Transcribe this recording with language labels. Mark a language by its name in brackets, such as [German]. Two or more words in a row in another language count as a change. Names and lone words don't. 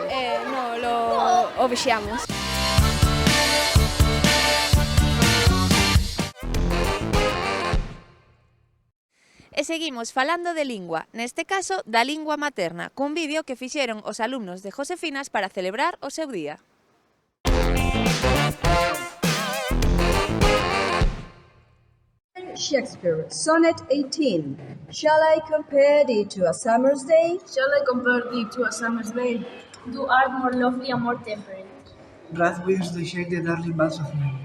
[Galician] O vixiamos. E seguimos falando de lingua, neste caso da lingua materna, cun vídeo que fixeron os alumnos de Josefinas para celebrar o seu día. [English] Shakespeare, Sonnet 18. Shall I compare thee to a summer's day? Shall I compare thee to a summer's day? Thou art more lovely and more temperate. Wrath winds the shade the darling buds of May.